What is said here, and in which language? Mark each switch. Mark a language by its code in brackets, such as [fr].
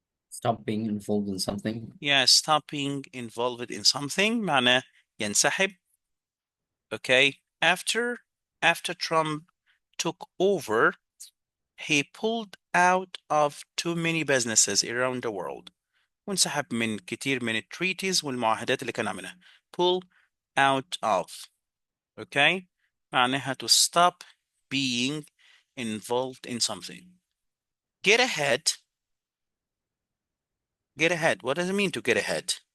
[en] Stop being involved in something. Yeah, stop being involved in something. [ar] معناه ينسحب. [en] Okay, after Trump took over, he pulled out of too many businesses around the world. [ar] وانسحب من كتير من التريتيز والمعاهدات اللي كان عاملها. [en] Pull out of. Okay, [ar] معناها [en] to stop being involved in something. Get ahead. Get ahead. What does it mean to get ahead?